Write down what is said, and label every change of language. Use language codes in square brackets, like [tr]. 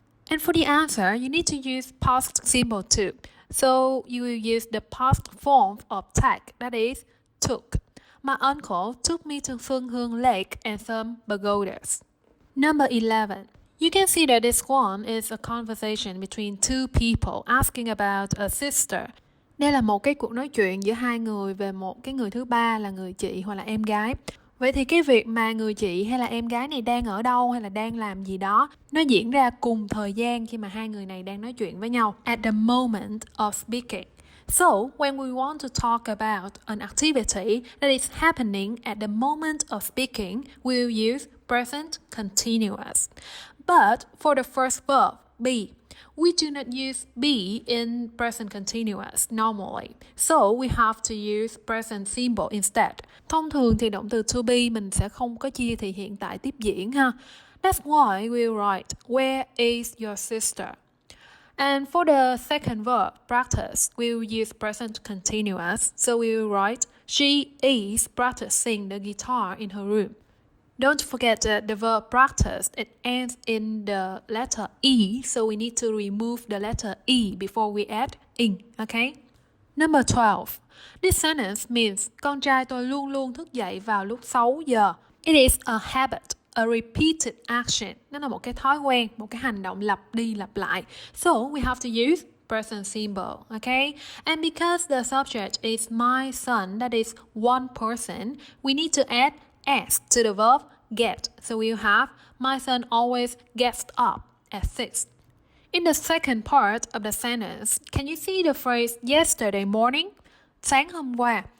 [en] And for the answer, you need to use past simple too. So you will use the past form of take, that is took. My uncle took me to Phương Hương Lake and some pagodas. Number 11. You can see that this one is a conversation between two people asking about a sister. [vi] Đây là một cái cuộc nói chuyện giữa hai người về một cái người thứ ba là người chị hoặc là em gái. Vậy thì cái việc mà người chị hay là em gái này đang ở đâu hay là đang làm gì đó, nó diễn ra cùng thời gian khi mà hai người này đang nói chuyện với nhau. [en] At the moment of speaking. So, when we want to talk about an activity that is happening at the moment of speaking, we will use present continuous. But for the first verb, be, we do not use be in present continuous normally. So we have to use present simple instead. [vi] Thông thường thì động từ to be mình sẽ không có chia thì hiện tại tiếp diễn ha. [en] That's why we write, where is your sister? And for the second verb, practice, we will use present continuous. So we will write, she is practicing the guitar in her room. Don't forget that the verb practice, it ends in the letter E, so we need to remove the letter E before we add in, okay? Number 12. This sentence means [vi] con trai tôi luôn luôn thức dậy vào lúc 6 giờ. [en] It is a habit, a repeated action. [vi] Nó là một cái thói quen, một cái hành động lặp đi lặp lại. [en] So we have to use present simple, okay? And because the subject is my son, that is one person, we need to add S to the verb get. So we'll have, my son always gets up at 6. In the second part of the sentence, can you see the phrase yesterday morning? [vi] Sáng hôm qua.